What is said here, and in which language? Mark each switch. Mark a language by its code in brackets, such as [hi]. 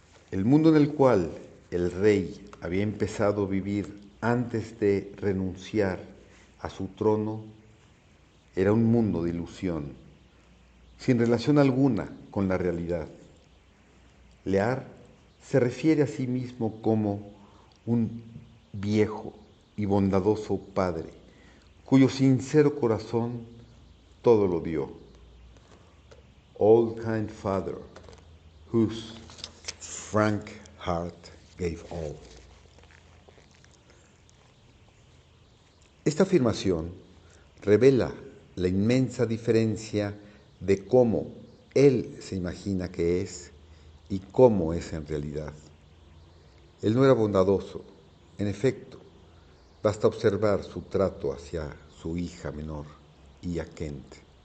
[es] El mundo en el cual el rey había empezado a vivir antes de renunciar a su trono era un mundo de ilusión, sin relación alguna con la realidad. Lear se refiere a sí mismo como un viejo y bondadoso padre, cuyo sincero corazón todo lo dio. [en] Old kind father, whose frank heart gave all. [es] Esta afirmación revela la inmensa diferencia de cómo él se imagina que es y cómo es en realidad. Él no era bondadoso, en efecto, basta observar su trato hacia su hija menor y a Kent.